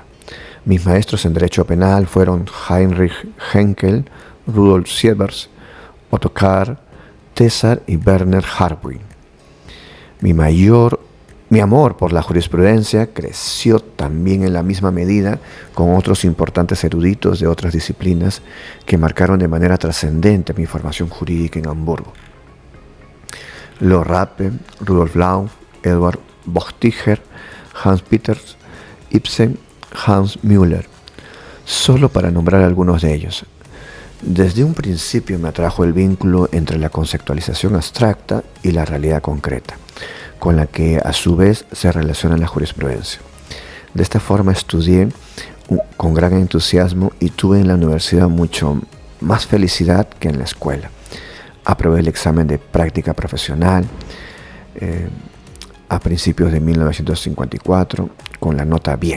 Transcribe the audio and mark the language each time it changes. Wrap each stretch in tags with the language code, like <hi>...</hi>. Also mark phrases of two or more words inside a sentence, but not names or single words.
<es>Mis maestros en Derecho Penal fueron Heinrich Henkel, Rudolf Sievers, Otto Kahr, César y Werner Hartwig. Mi amor por la jurisprudencia creció también en la misma medida con otros importantes eruditos de otras disciplinas que marcaron de manera trascendente mi formación jurídica en Hamburgo. Leo Rappe, Rudolf Lauf, Edward Bochtiger, Hans Peters, Ibsen, Hans Müller, solo para nombrar algunos de ellos. Desde un principio me atrajo el vínculo entre la conceptualización abstracta y la realidad concreta, con la que a su vez se relaciona la jurisprudencia. De esta forma estudié con gran entusiasmo y tuve en la universidad mucho más felicidad que en la escuela, Aprobé el examen de práctica profesional a principios de 1954 con la nota bien.</es>